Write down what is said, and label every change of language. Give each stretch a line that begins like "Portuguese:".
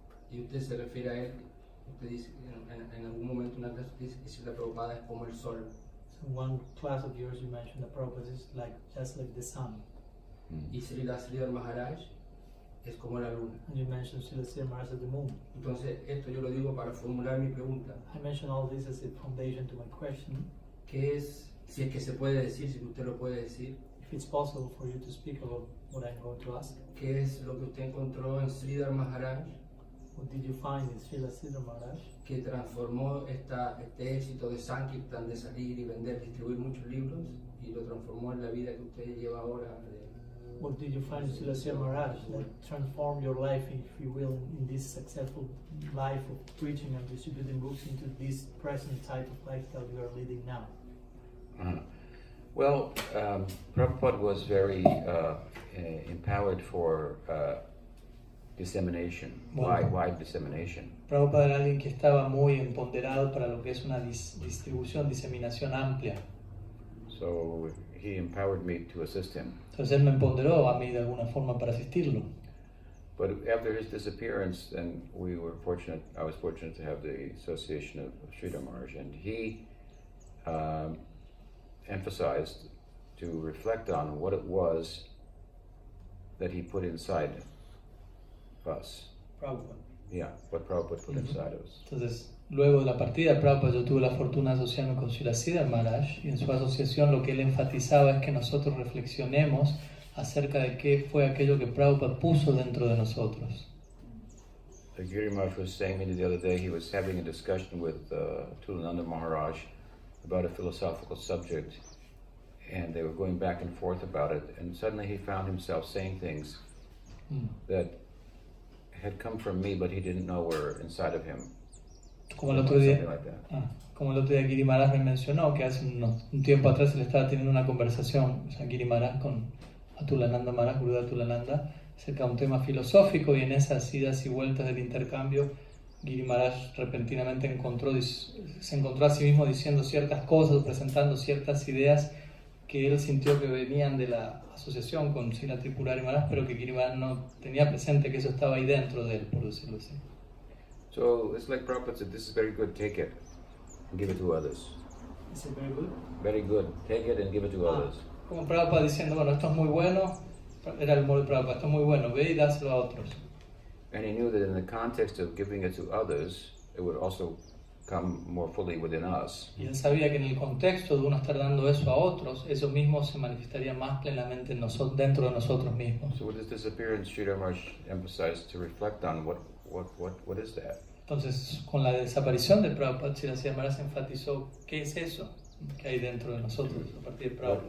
Spanish: Y usted se refiere a él, usted dice en algún momento una clase dice que Srila Prabhupada es como el sol.
English: So in one class of yours you mentioned that Prabhupada is just like the sun.
Spanish: Y Srila Maharaj es como la luna.
English: And you mentioned Srila Maharaj as the moon.
Spanish: Entonces esto yo lo digo para formular mi pregunta.
English: I mentioned all this as a foundation to my question.
Spanish: ¿Qué es, si es que se puede decir, si usted lo puede decir?
English: If it's possible for you to speak about what I'm going to ask.
Spanish: ¿Qué es lo que usted encontró en Sridhar Maharaj?
English: What did you find in Srila Maharaj?
Spanish: Que transformó este éxito de Sankirtan, de salir y vender, distribuir muchos libros, y lo transformó en la vida que usted lleva ahora.
English: What did you find in Srila Maharaj that transformed your life, if you will, in this successful life of preaching and distributing books into this present type of lifestyle you are leading now? Well, Prabhupada was very empowered for dissemination, wide dissemination.
Spanish: Prabhupada era alguien que estaba muy empoderado para lo que es una distribución, diseminación amplia.
English: So he empowered me to assist him.
Spanish: Entonces él me empoderó a mí de alguna forma para asistirlo.
English: But after his disappearance, and I was fortunate to have the association of Sridhar Maharaj, and he emphasized to reflect on what it was that he put inside us. Prabhupada. Yeah, what Prabhupada put inside us.
Spanish: Entonces, luego de la partida de Prabhupada, yo tuve la fortuna de asociarme con Srila Maharaj, y en su asociación lo que él enfatizaba es que nosotros reflexionemos acerca de qué fue aquello que Prabhupada puso dentro de nosotros.
English: The Giri Maharaj was saying to me the other day, he was having a discussion with Tulananda Maharaj about a philosophical subject, and they were going back and forth about it, and suddenly he found himself saying things that had come from me, but he didn't know were inside of him.
Spanish: Como el otro día Giri Maharaj me mencionó que hace un tiempo atrás él estaba teniendo una conversación, o sea, Giri Maharaj con Atulananda Maharaj, Guru de Atulananda, acerca de un tema filosófico, y en esas idas y vueltas del intercambio Giri Maharaj repentinamente se encontró a sí mismo diciendo ciertas cosas, presentando ciertas ideas que él sintió que venían de la asociación con Srila Tripurari Maharaj, pero que Giri Maharaj no tenía presente que eso estaba ahí dentro de él, por decirlo así.
English: So it's like Prabhupada said, this is very good, take it and give it to others. Is it very good? Very good, take it and give it to others.
Spanish: Como Prabhupada diciendo, bueno, esto es muy bueno, era el modo de Prabhupada, esto es muy bueno, ve y dáselo a otros.
English: And he knew that in the context of giving it to others, it would also come more fully within us.
Spanish: Y él sabía que en el contexto de uno estar dando eso a otros, eso mismo se manifestaría más plenamente en dentro de nosotros mismos.
English: So with his disappearance, Sridhar Maharaj emphasized to reflect on what is that?
Spanish: Entonces, con la desaparición de Prabhupada, Srila Maharaj enfatizó qué es eso que hay dentro de nosotros a partir de Prabhupada.